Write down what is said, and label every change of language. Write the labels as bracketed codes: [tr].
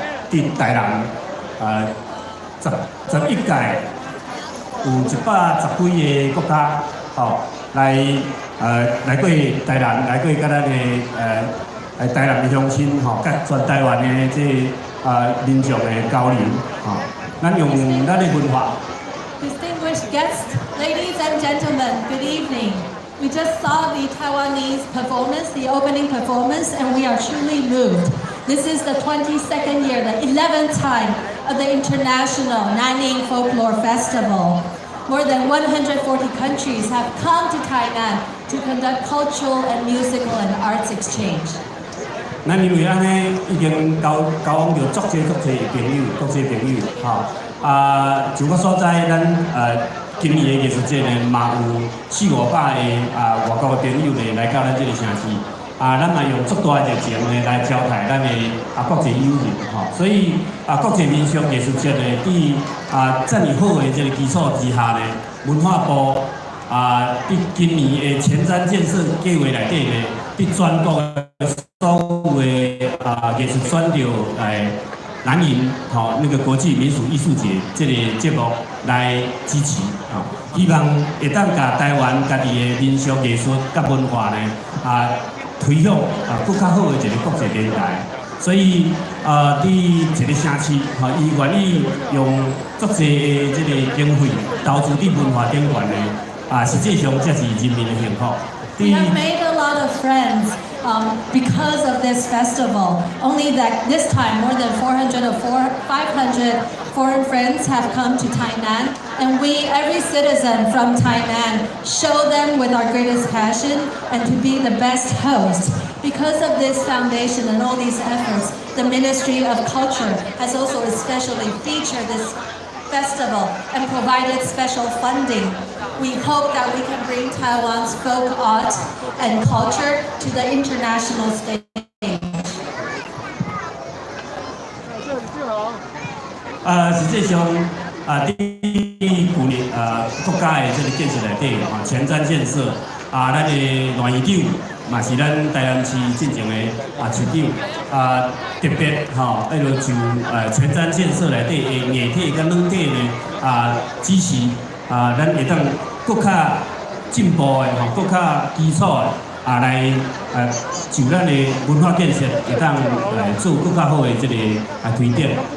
[nan] 伫台南11届有110几个国家吼来过台南，来过甲咱的台南的乡亲吼，甲全台湾的民族的交流吼。 [en] Distinguished guests, ladies and gentlemen, good evening. We just saw the Taiwanese performance, the opening performance, and we are truly moved. This is the 22nd year, the 11th time of the International Nanning Folklore Festival. More than 140 countries have come to Tainan to conduct cultural and musical and arts exchange. [nan] 咱因为安尼已经交往着足侪朋友，国际朋友，吼就我所知，咱今年的艺术节呢，嘛有400-500个外国的朋友呢来到咱这个城市，咱嘛用足大的热情呢来招待咱的国际友人，吼，所以国际民俗艺术节呢，伫遮尔好的这个基础之下呢，文化部伫今年的前瞻建设计划内底呢，伫全国的所有的艺术选着南营那个国际民俗艺术节这个节目来支持希望会当甲台湾家己的民俗艺术甲文化呢推向更较好的一个国际平台。所以伫一个城市伊愿意用足侪的这个经费投资伫文化顶端呢实际上才是人民的幸福。 [en] We have made a lot of friends because of this festival. Only that this time, more than 400 or 500 foreign friends have come to Tainan, and we, every citizen from Tainan, show them with our greatest passion and to be the best host. Because of this foundation and all these efforts, the Ministry of Culture has also especially featured this festival and provided special funding. We hope that we can bring Taiwan's folk art and culture to the international stage. [nan] 实际上伫去年国家的这个建设内底前瞻建设咱的罗院长嘛是咱台南市进前的市长特别就前瞻建设内底的硬体甲软体呢支持咱会当更较进步的更较基础的来就咱的文化建设会当做更较好的这个推展。